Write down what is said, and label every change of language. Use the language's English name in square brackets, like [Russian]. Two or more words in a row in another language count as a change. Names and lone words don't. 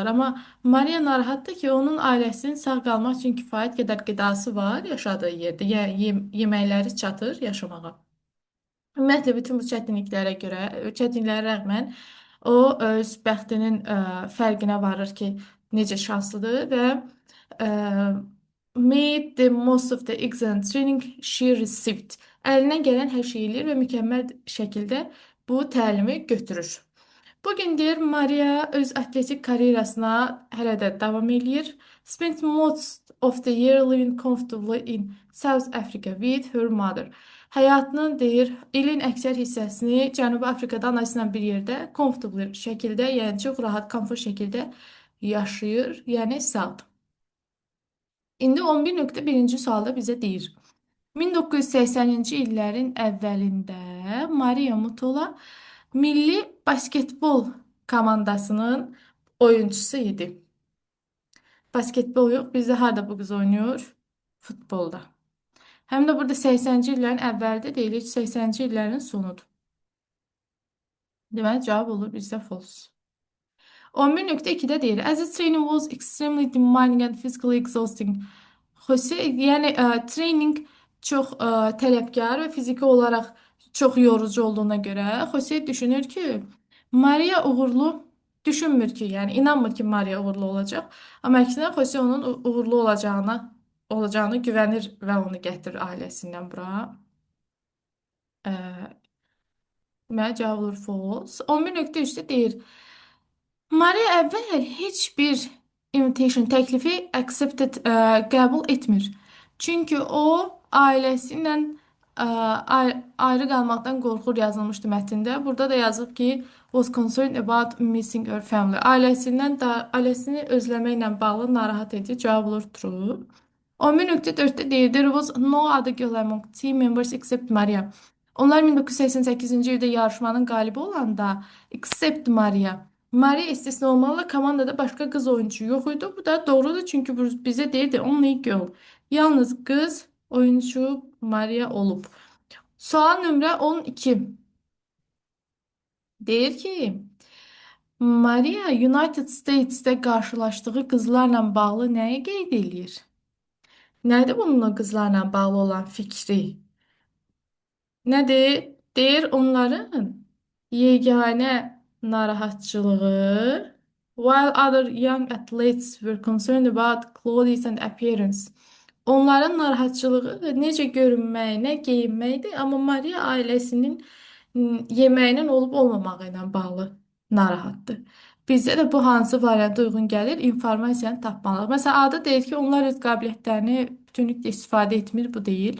[Azerbaijani] Amma Maria narahatdır ki, onun ailəsinin sağ qalmaq üçün kifayət qədər qidası var yaşadığı yerdə. Yəni yeməkləri çatır yaşamağa. Ümumiyyətlə bütün bu çətinliklərə rəğmən o öz bəxtinin fərqinə varır ki, necə şanslıdır və ə, [English] made the most of the excellent training she received. [Azerbaijani] Əlinə gələn hər şeyi eləyir və mükəmməl şəkildə bu təlimi götürür. Bugün deyir Maria öz atletik karyerasına hələ də davam eləyir. [English] Spent most of the year living comfortably in South Africa with her mother. [Azerbaijani] Həyatının deyir ilin əksər hissəsini Cənubi Afrikada anası ilə bir yerdə comfortable şəkildə, yəni çox rahat, komfort şəkildə yaşayır, yəni sağdır. İndi 11.1-ci sualda bizə deyir. 1980-ci illərin əvvəlində Maria Mutola milli basketbol komandasının oyunçusu idi. Basketbol yox, bizdə harda bu qız oynayır? Futbolda. Həm də burada 80-ci illərin əvvəldə deyil, 80-ci illərin sonudur. Deməli, cavab olur bizdə false. 11.2-də deyir, [English] as the training was extremely demanding and physically exhausting. [Azerbaijani] Yəni treyning çox tələbkar və fiziki olaraq çox yorucu olduğuna görə Xose düşünür ki, Maria uğurlu düşünmür ki, yəni inanmır ki, Maria uğurlu olacaq. Amma əksinə Xose onun uğurlu olacağını güvənir və onu gətirir ailəsindən bura. Deməli, cavab olur false. 11.3-də deyir, Maria əvvəl heç bir invitation təklifi qəbul etmir. Çünki o ailəsi ilə ayrı qalmaqdan qorxur yazılmışdı mətndə. Burada da yazıb ki, [English] was concerned about missing her family. [Azerbaijani] Ailəsini özləməklə bağlı narahat edici. Cavab olur true. 11.4-də deyir, [English] there was no other girl among team members except Maria. [Azerbaijani] Onlar 1988-ci ildə yarışmanın qalibi olanda except Maria. Maria istisna olmalı, komandada başqa qız oyunçu yox idi. Bu da doğrudur, çünki bizə deyirdi [English] only girl. [Azerbaijani] Yalnız qız oyunçu Maria olub. Sual nömrə 12. Deyir ki, Maria United States'də qarşılaşdığı qızlarla bağlı nəyi qeyd eləyir? Nədir bununla qızlarla bağlı olan fikri? Nədir? Deyir onların yeganə narahatçılığı [English] while other young athletes were concerned about clothes and appearance. [Azerbaijani] Onların narahatçılığı necə görünməyinə, geyinməkdir, amma Maria ailəsinin yeməyinin olub olmamağı ilə bağlı narahatdır. Bizdə də bu hansı varianta uyğun gəlir? İnformasiyanı tapmalıyıq. Məsələn, adı deyir ki, onlar öz qabiliyyətlərini bütünlüklə istifadə etmir, bu deyil.